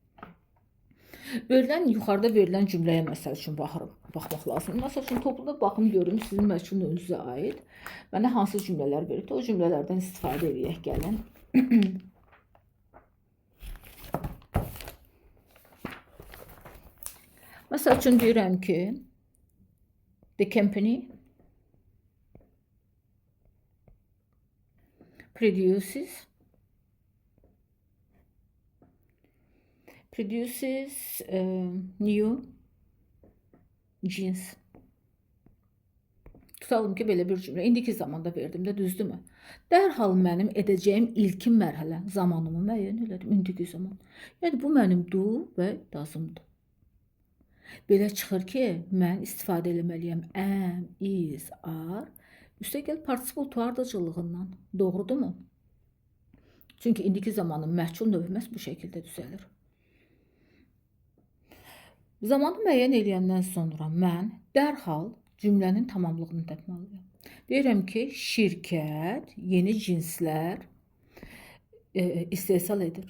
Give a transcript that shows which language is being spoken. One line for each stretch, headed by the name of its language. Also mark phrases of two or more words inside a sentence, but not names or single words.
Azerbaijani: Yuxarıda verilən cümləyə məsəl üçün baxmaq lazım. Məsəl üçün, topluda baxım görüm sizin məchul növünüzə aid. Mənə hansı cümlələr veribdir? O cümlələrdən istifadə edək gəlin. Məsəl üçün deyirəm ki,
English: the company produces new jeans.
Azerbaijani: Tutalım ki, belə bir cümlə. İndiki zamanda verdim də, düzdürmü? Dərhal mənim edəcəyim ilkin mərhələ zamanımı müəyyən elədim, indiki zaman. Yəni, bu mənim do və doesn't-dur. Belə çıxır ki, mən istifadə eləməliyəm
English: am, is, are.
Azerbaijani: Üstə gəl
English: participle to
Azerbaijani: ardıcıllığından. Doğrudurmu? Çünki indiki zamanın məchul növü məhz bu şəkildə düzəlir. Zamanı müəyyən eləyəndən sonra mən dərhal cümlənin tamamlığını tapmalıyam. Deyirəm ki, şirkət yeni cinslər istehsal edir.